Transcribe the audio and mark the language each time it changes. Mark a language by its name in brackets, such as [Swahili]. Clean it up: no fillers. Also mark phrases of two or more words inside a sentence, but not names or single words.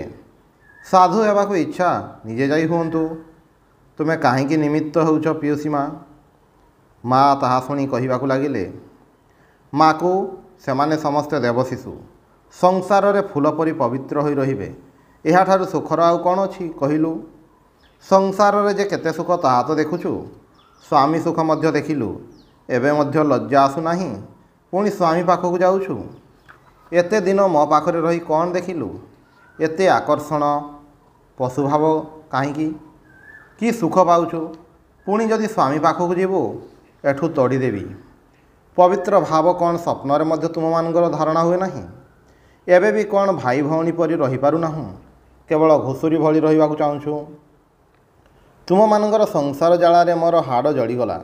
[Odia] ସାଧୁ ହେବାକୁ ଇଚ୍ଛା ନିଜେ ଯାଇ ହେଉନ୍ତୁ, ତୁମେ କାହିଁକି ନିମିତ୍ତ ହେଉଛ ପିଉସୀ ମାଁ। ମାଁ ତାହା ଶୁଣି କହିବାକୁ ଲାଗିଲେ, ମାଁ କୋ ସେମାନେ ସମସ୍ତେ ଦେବଶିଶୁ, ସଂସାରରେ ଫୁଲ ପରି ପବିତ୍ର ହୋଇ ରହିବେ। ଏହା ଠାରୁ ସୁଖର ଆଉ କଣ ଅଛି କହିଲୁ। ସଂସାରରେ ଯେ କେତେ ସୁଖ ତାହା ତୋ ଦେଖୁଛୁ, ସ୍ୱାମୀ ସୁଖ ମଧ୍ୟ ଦେଖିଲୁ, ଏବେ ମଧ୍ୟ ଲଜ୍ଜା ଆସୁ ନାହିଁ, ପୁଣି ସ୍ୱାମୀ ପାଖକୁ ଯାଉଛୁ। ଏତେ ଦିନ ମୋ ପାଖରେ ରହି କଣ ଦେଖିଲୁ, ଏତେ ଆକର୍ଷଣ ପଶୁଭାବ କାହିଁକି। କି ସୁଖ ପାଉଛୁ, ପୁଣି ଯଦି ସ୍ୱାମୀ ପାଖକୁ ଯିବୁ ଏଠୁ ତଡ଼ିଦେବି। ପବିତ୍ର ଭାବ କ'ଣ ସ୍ୱପ୍ନରେ ମଧ୍ୟ ତୁମମାନଙ୍କର ଧାରଣା ହୁଏ ନାହିଁ? ଏବେ ବି କ'ଣ ଭାଇ ଭଉଣୀ ପରି ରହିପାରୁନାହୁଁ? କେବଳ ଘୁଷୁରୀ ଭଳି ରହିବାକୁ ଚାହୁଁଛୁ? ତୁମମାନଙ୍କର ସଂସାର ଜାଳରେ ମୋର ହାଡ଼ ଜଳିଗଲା।